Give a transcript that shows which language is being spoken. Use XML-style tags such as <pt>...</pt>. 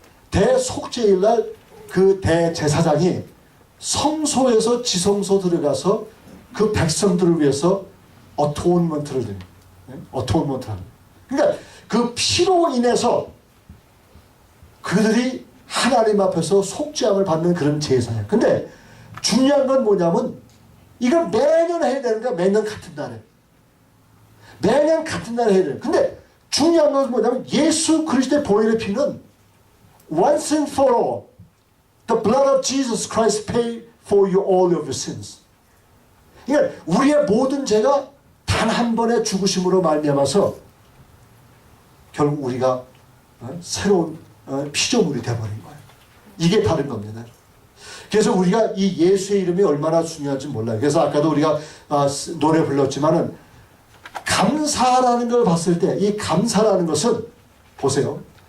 <ko>대속죄일 날 그 대제사장이 성소에서 지성소 들어가서 그 백성들을 위해서 어토인먼트를 드립니다. 어토인먼트를 합니다. 그러니까 그 피로 인해서 그들이 하나님 앞에서 속죄함을 받는 그런 제사예요. 근데 중요한 건 뭐냐면 이걸 매년 해야 되는 거야. 매년 같은 날에. 매년 같은 날에 해야 돼요. 근데 중요한 것은 뭐냐면 예수 그리스도의 보혈의 피는</ko> <en>once and for all, the blood of Jesus Christ paid for you all of your sins.</en> <ko>그러니까 우리의 모든 죄가 단 한 번의 죽으심으로 말미암아서 결국 우리가 새로운 피조물이 되어버린 거예요. 이게 다른 겁니다. 그래서 우리가 이 예수의 이름이 얼마나 중요한지 몰라요. 그래서 아까도 우리가 노래 불렀지만은 감사라는 걸 봤을 때 이 감사라는 것은 보세요.</ko>